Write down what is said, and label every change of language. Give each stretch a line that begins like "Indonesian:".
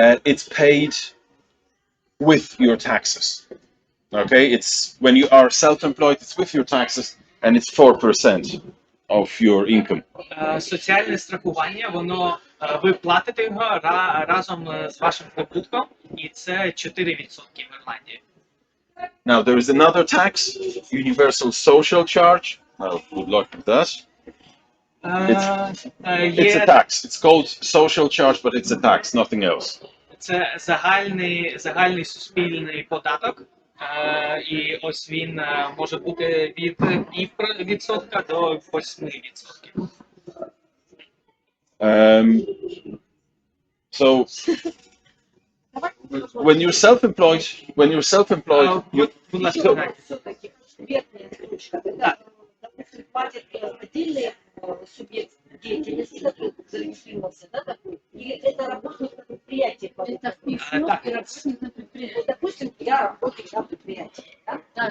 English: It's paid with your taxes. Okay, it's when you are self-employed, it's with your taxes, and it's 4% of your income.
Ukrainian: Соціальне страхування, воно ви платите його разом з вашим прибутком, і це 4% в Ірландії.
English: Now there is another tax, universal social charge. Well, good luck with that. It's a tax. It's called social charge, but it's a tax, nothing else.
Ukrainian: Це загальний суспільний податок. І ось він може бути від 0,5% до 8%.
English: So when you're self-employed, you
Ukrainian: Будь ласка,
Russian: Все-таки субъектная строчка, когда, допустим, платит отдельный субъект деятельности, который зарегистрировался, да, такой, или это работник на предприятии? Это вписано, Так. и работник на предприятии. Допустим, я работник на предприятии, да?